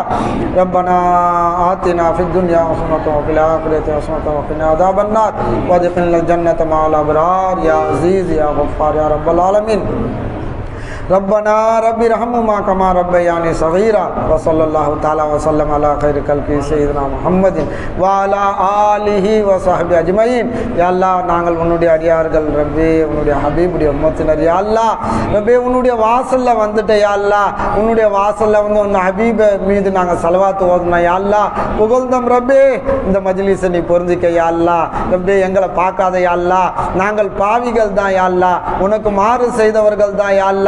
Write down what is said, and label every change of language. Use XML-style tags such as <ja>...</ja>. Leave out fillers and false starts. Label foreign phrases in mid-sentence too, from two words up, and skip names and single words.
<ar>ربنا آتنا في الدنيا حسنة وفي الآخرة حسنة وقنا عذاب النار وادخلنا الجنة مع الأبرار يا عزيز يا غفار يا رب العالمين. ربنا رب ارحمهما كما ربياني صغيرا. وصلى الله تعالى وسلم على خير خلقه سيدنا محمد وعلى آله وصحبه أجمعين. يا الله</ar> <ta>நாங்கள் உன்னுடைய அடியார்கள் ரப்பே, உன்னுடைய ஹபீபுடைய உம்மத்தினர்</ta> <ar>يا الله.</ar> <ta>ரப்பே உன்னுடைய வாசல்ல வந்துட்ட</ta> <ar>يا الله,</ar> <ta>உன்னுடைய வாசல்ல வந்து உன் ஹபீப மீது நாங்கள் ஸலவாத் ஓதுனோம்</ta> <ar>يا الله.</ar> <ta>புகழ்ந்தோம் ரப்பே, இந்த மஜ்லிஸை நீ பொருந்திக்க</ta> <ar>يا الله.</ar> <ta>ரப்பே எங்களை பார்க்காத</ta> <ar>يا الله,</ar> <ta>நாங்கள் பாவிகள் தான்</ta> <ar>يا الله,</ar> <ta>உனக்கு மாறு செய்தவர்கள் தான்</ta> <ar>يا الله.</ar>